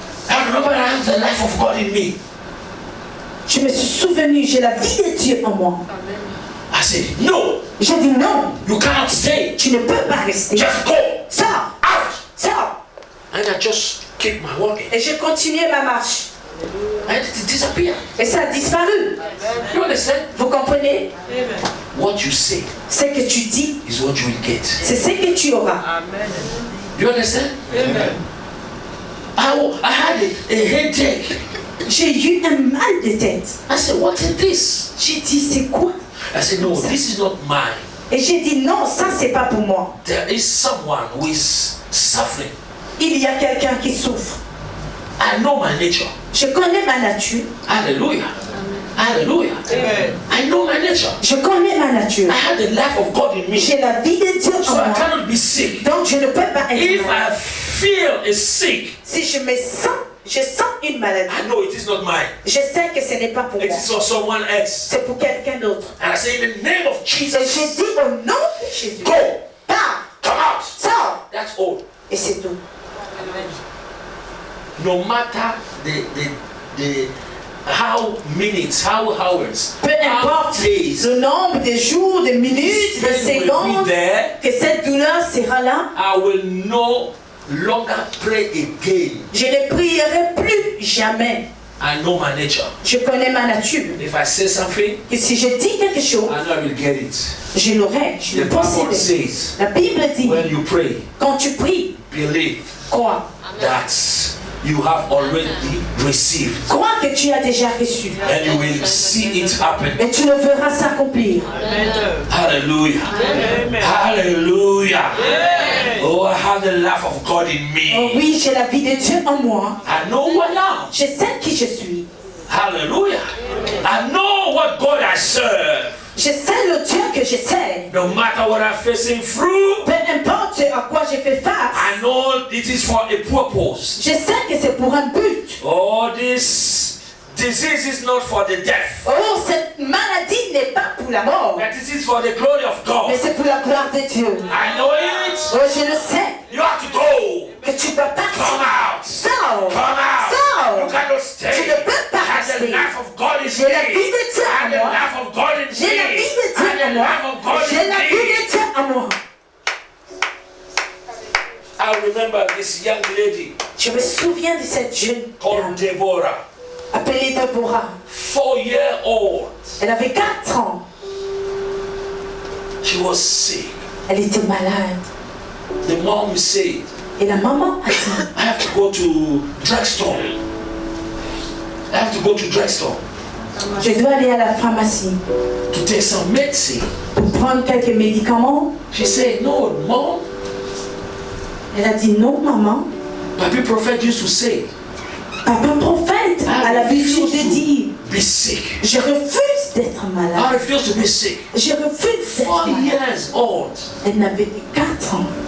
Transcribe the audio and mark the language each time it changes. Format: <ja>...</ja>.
<en>I remember I have the life of God in me.</en> <fr>je me suis souvenu, j'ai la vie de Dieu en moi.</fr> <en>I said, no,</en> <fr>J'ai dit non,</fr> <en>you cannot stay.</en> <fr>tu ne peux pas rester.</fr> <en>Just go.</en> <fr>Sors,</fr> <en>Out.</en> <fr>sors.</fr> <en>And I just kept my walking.</en> <fr>Et j'ai continué ma marche.</fr> <en>And it disappeared.</en> <fr>Et ça a disparu.</fr> <en>You understand?</en> <fr>Vous comprenez?</fr> <en>What you say</en> <fr>Ce que tu dis,</fr> <en>is what you will get.</en> <fr>c'est ce que tu auras.</fr> <en>You understand? I had a headache.</en> <fr>J'ai eu un mal de tête.</fr> <en>I said, what is this?</en> <fr>J'ai dit, c'est quoi?</fr> <en>I said, no, this is not mine.</en> <fr>Et j'ai dit, non, ça, c'est pas pour moi.</fr> <en>There is someone who is suffering.</en> <fr>Il y a quelqu'un qui souffre.</fr> <en>I know my nature.</en> <fr>Je connais ma nature.</fr> <en>Hallelujah. Hallelujah. Amen. I know my nature.</en> <fr>Je connais ma nature.</fr> <en>I had the life of God in me.</en> <fr>J'ai la vie de Dieu</fr> <en>So</en> <fr>en</fr> <en>I</en> <fr>moi.</fr> <en>cannot be sick.</en> <fr>Donc, je ne peux pas être</fr> <en>If</en> <fr>malade.</fr> <en>I feel sick,</en> <fr>Si je me sens, je sens une maladie.</fr> <en>I know it is not mine.</en> <fr>Je sais que ce n'est pas pour</fr> <en>It</en> <fr>moi.</fr> <en>is for someone else.</en> <fr>C'est pour quelqu'un d'autre.</fr> <en>And I say, in the name of</en> <fr>Et j'ai</fr> <en>Jesus,</en> <fr>dit au nom de Jésus,</fr> <en>go,</en> <fr>pars,</fr> <en>come out.</en> <fr>sors.</fr> <en>That's all.</en> <fr>Et c'est tout.</fr> <en>No matter the how minutes, how hours,</en> <fr>Peu</fr> <en>how</en> <fr>importe</fr> <en>days,</en> <fr>le nombre de jours, de minutes, de</fr> <en>pain will be</en> <fr>secondes,</fr> <en>there,</en> <fr>que cette douleur sera là,</fr> <en>I will no longer pray again.</en> <fr>je ne prierai plus jamais.</fr> <en>I know my nature.</en> <fr>Je connais ma nature.</fr> <en>If I say something,</en> <fr>Et si je dis quelque chose,</fr> <en>I know I will get it.</en> <fr>je l'aurai, je</fr> <en>The</en> <fr>le</fr> <en>Bible</en> <fr>posséderai.</fr> <en>says,</en> <fr>La Bible dit,</fr> <en>when you pray,</en> <fr>quand tu pries,</fr> <en>believe</en> <fr>crois.</fr> <en>that you have already received,</en> <fr>Crois que tu as déjà reçu.</fr> <en>and you will see it happen.</en> <fr>Et tu le verras s'accomplir.</fr> <en>Hallelujah. Hallelujah. Oh, I have the life of God in</en> <fr>Oh</fr> <en>me.</en> <fr>oui, j'ai la vie de Dieu en moi.</fr> <en>I know who I am.</en> <fr>Je sais qui je suis.</fr> <en>Hallelujah. I know what God I serve.</en> <fr>Je sais le Dieu que je sais.</fr> <en>No matter what I'm facing through,</en> <fr>Peu importe à quoi j'ai fait face,</fr> <en>I know it is for a purpose.</en> <fr>je sais que c'est pour un but.</fr> <en>Oh, this disease is not for the deaf,</en> <fr>Oh, cette maladie n'est pas pour la mort,</fr> <en>but it is for the glory of</en> <fr>mais</fr> <en>God.</en> <fr>c'est pour la gloire de Dieu.</fr> <en>I know it.</en> <fr>Oh, je le sais</fr> <en>You have to go.</en> <fr>que tu dois</fr> <en>Come</en> <fr>partir.</fr> <en>out.</en> <fr>Sors.</fr> <en>Come out.</en> <fr>Sors.</fr> <en>You cannot stay.</en> <fr>Tu ne peux pas</fr> <en>I have the</en> <fr>rester.</fr> <en>life of God in</en> <fr>J'ai la</fr> <en>me.</en> <fr>vie de Dieu</fr> <en>I have</en> <fr>en</fr> <en>the</en> <fr>moi.</fr> <en>life of God in</en> <fr>J'ai la</fr> <en>me.</en> <fr>vie de</fr> <en>I</en> <fr>Dieu</fr> <en>have the</en> <fr>en moi.</fr> <en>life of God</en> <fr>J'ai</fr> <en>in</en> <fr>la vie</fr> <en>me.</en> <fr>de Dieu en moi.</fr> <en>I remember this young lady</en> <fr>Je me souviens de cette jeune</fr> <en>called</en> <fr>femme</fr> <en>Deborah,</en> <fr>appelée Deborah.</fr> <en>4-year-old.</en> <fr>Elle avait 4 ans.</fr> <en>She was sick.</en> <fr>Elle était malade.</fr> <en>The mom said,</en> <fr>Et la maman a dit,</fr> <en>I have to go to drugstore. I have to go to drugstore</en> <fr>je dois aller à la pharmacie</fr> <en>to take some medicine.</en> <fr>pour prendre quelques médicaments.</fr> <en>She said, no, mom.</en> <fr>Elle a dit, non maman.</fr> <en>Papi prophet used to say,</en> <fr>Papa prophète a l'habitude de dire,</fr> <en>be sick.</en> <fr>je refuse d'être</fr> <en>I</en> <fr>malade.</fr> <en>refuse to be sick.</en> <fr>Je refuse d'être</fr> <en>4</en> <fr>malade.</fr> <en>years old.</en> <fr>Elle n'avait que 4 ans.</fr>